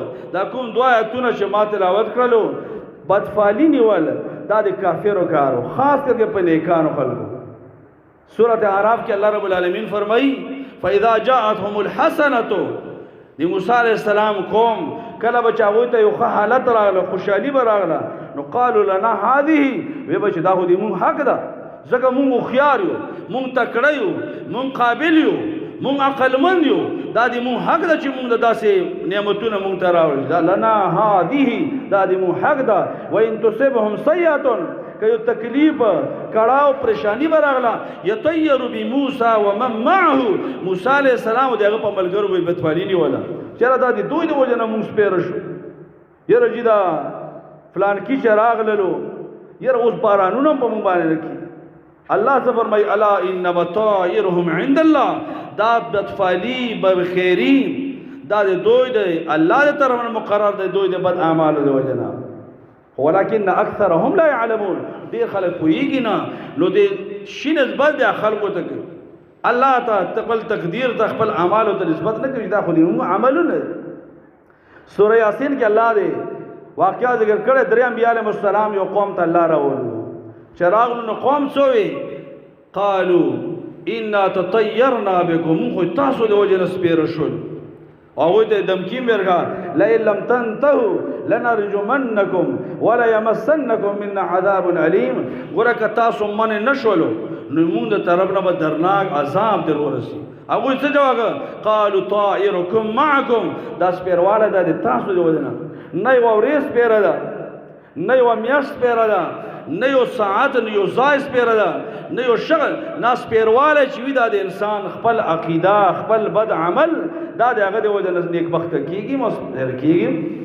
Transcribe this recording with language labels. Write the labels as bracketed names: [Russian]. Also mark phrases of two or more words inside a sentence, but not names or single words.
[Pashto] دا کوم دوه آیتونه چې ما تلاوت کړلو بدفعلي نیول دا د کافرو کارو، خاص کرکې په نیکانو خلکو. سورۃ اعراف کې [Arabic] الله رب العالمین [Pashto] فرمایي [Arabic] فاذا جاءتهم الحسنه، [Pashto] د موسی [Arabic] علیہ السلام [Pashto] قوم کله به هغوی ته یو ښه حالت راغله، خوشحالي به راغله، نو [Arabic] قالوا لنا هذه، [Pashto] وی به چې دا خو د مونږ حق ده، ځکه مونږ هوښیار یو، مونږ تکړه یو، مونږ قابل یو، مونږ عقلمند یو، دا د مونږ حق ده چې مونږ د داسې نعمتونه مونږ ته راوړي. [Arabic] دا لنا هذه، [Pashto] دا د مونږ حق ده. [Arabic] وان تصبهم سیئه، [Pashto] که یو تکلیف کړاو پریشانی به راغله [Arabic] یطیر بموسی ومن معه، [Pashto] موسی [Arabic] علیہ السلام [Pashto] د هغه په ملګرو به بدفعلي نیوله، چېرې دا د دوی د وجه نه مونږ سپېره شو، یاره جي دا فلانکي چې راغللو یاره اوس بارانونه هم په مونږ باندې نه کېږي. [Arabic] الله [Pashto] څه فرمایي [Arabic] الا انما طائرهم عند الله، [Pashto] دا بدفعلي بخیري دا د دوی د الله د طرف نه مقرر دی، دوی د بد اعمالو د وجه نه. [Arabic] ولكن اکثرهم لا يعلمون، [Pashto] ډېر خلک پوهېږي نه، نو د شي نسبت بیا خلکو ته کوي، الله ته خپل تقدیر ته خپل اعمالو ته نسبت نه کوي، دا خو د عملونه. سوره یاسین کې الله دې واقعا ذکر کړی، درې انبیا علیهم السلام یو قوم ته الله راولو، چې راغلو نو قوم څه وی [Arabic] قالوا انا تطیرنا بکم، [Pashto] خو تاسو د وجه نه سپېره شول. هغوی ته دمکی ورکړه [Arabic] لئن لم تنتهوا لنرجمنکم وليمسنکم منا عذاب علیم، [Pashto] ګوره که تاسو منې نه شولو نو موږ د طرف نه به درناک عذاب در ورسي. هغوی څه جواب [Arabic] قالوا طائرکم معکم، [Pashto] دا سپېرواله ده د تاسو د وجه نه، نه یوه ورځ سپېره ده، نه یوه میاشت سپېره ده، نه یو ساعت، نه یو ځای سپېره ده، نه یو شغل، نه سپېروالی چې وي دا د انسان خپل عقیده خپل بد عمل دا د هغه د وجه نه نیکبخته کېږي مصبر کېږي.